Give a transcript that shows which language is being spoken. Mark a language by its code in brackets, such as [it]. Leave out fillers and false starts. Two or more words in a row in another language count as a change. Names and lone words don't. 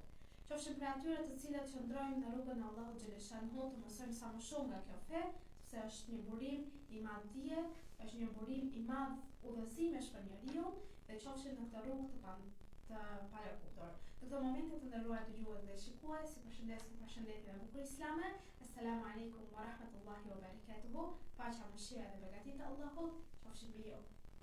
[sq] Qofshim për atyre të cilët qëndrojmë në rrugën e Allahut xhaleshanhu të mësojmë sa më shumë nga kjo fe, se është një burim i madh dije, është një burim i madh udhëzimesh për njeriu dhe qofshim në këtë rrugë të palakuptor. Në këtë moment të nderuar dëgjues dhe shikues, si përshëndesim përshëndetje e bukur islame. [ar] السلام عليكم ورحمة الله وبركاته. [sq] Paqja, mëshira dhe begatit e Allahut qofshin mbi ju.